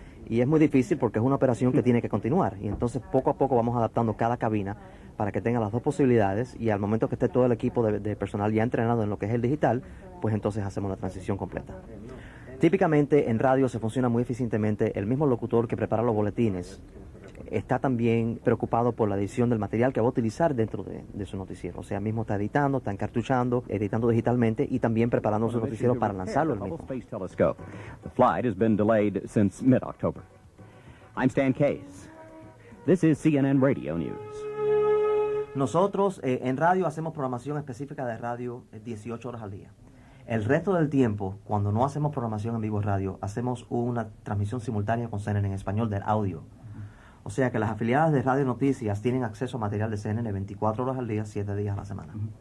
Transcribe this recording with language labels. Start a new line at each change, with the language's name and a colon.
Spanish: Y es muy difícil porque es una operación que tiene que continuar. Y entonces poco a poco vamos adaptando cada cabina para que tenga las dos posibilidades, y al momento que esté todo el equipo de personal ya entrenado en lo que es el digital, pues entonces hacemos la transición completa. Típicamente en radio se funciona muy eficientemente. El mismo locutor que prepara los boletines está también preocupado por la edición del material que va a utilizar dentro de su noticiero. O sea, mismo está editando, está encartuchando, editando digitalmente y también preparando su noticiero para lanzarlo el mismo.
English: The flight has been delayed since mid-October. I'm Stan Case. This is CNN Radio News.
Spanish: Nosotros en radio hacemos programación específica de radio 18 horas al día. El resto del tiempo, cuando no hacemos programación en vivo radio, hacemos una transmisión simultánea con CNN en español del audio. O sea que las afiliadas de Radio Noticias tienen acceso a material de CNN 24 horas al día, 7 días a la semana.